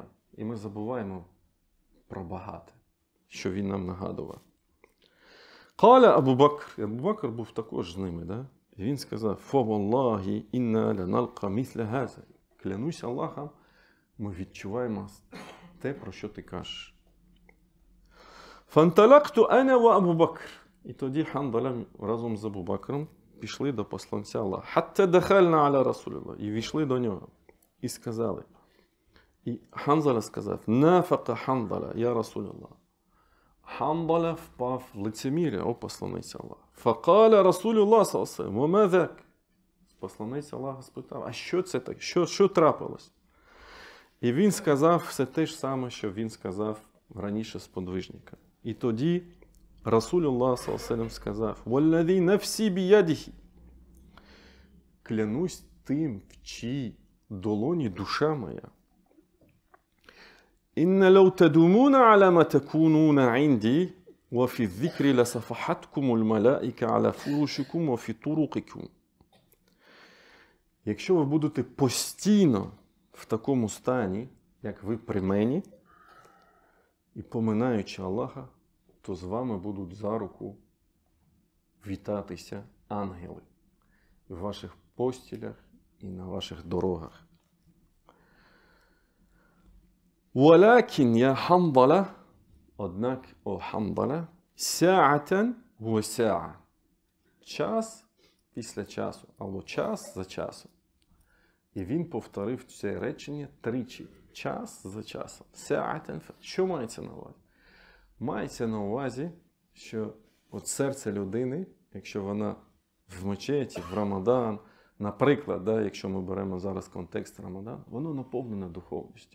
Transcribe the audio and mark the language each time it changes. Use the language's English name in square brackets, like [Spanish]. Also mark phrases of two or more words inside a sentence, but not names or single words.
[Ukrainian] І ми забуваємо про багате, що він нам нагадував. Каля Абу Бакр. Абу Бакр був також з ними, да? І він сказав: [Arabic] «فوالله إنا لنلقى مثل هذا». [Ukrainian] Клянусь Аллахом, ми відчуваємо те, про що ти кажеш. [Arabic] «فانطلقت أنا وأبو بكر». [Ukrainian] І тоді Хандала разом з Абу Бакром пішли до посланця Аллаха. [Arabic] «حتى دخلنا على رسول الله». [Ukrainian] І війшли до нього. І сказали. І Хандала сказав: [Arabic] «نافق حنظلة يا رسول الله». [Ukrainian] Хандала впав в лицемір'я, о посланець Аллаха. [Arabic] فقال رسول الله صلى الله وما ذاك. [Ukrainian] Посланець Аллаха спитав: а що це таке? Що трапилось? І він сказав все те ж саме, що він сказав раніше сподвижника. І тоді Расулюллах саллаллаху сказав: [Arabic] «والذي نفسي بيده». [Ukrainian] Клянусь тим, в чиїй долоні душа моя. [Arabic] «إن لو تدومون على ما تكونون عندي وفي الذكر لصافحتكم الملائكة على فرشكم وفي طرقكم». [Ukrainian] Якщо ви будете постійно в такому стані, як ви при мені, і поминаючи Аллаха, то з вами будуть за руку вітатися ангели в ваших постілях і на ваших дорогах. [Arabic] ولكن يا حنظلة, [Ukrainian] однак, о Хандала, [Arabic] ساعة وساعة. [Ukrainian] Час після часу, або час за часом. І він повторив це речення тричі. Час за часом. Саатан. Що мається на увазі? Мається на увазі, що от серце людини, якщо вона в мечеті, в Рамадан, наприклад, да, якщо ми беремо зараз контекст Рамадан, воно наповнене духовністю.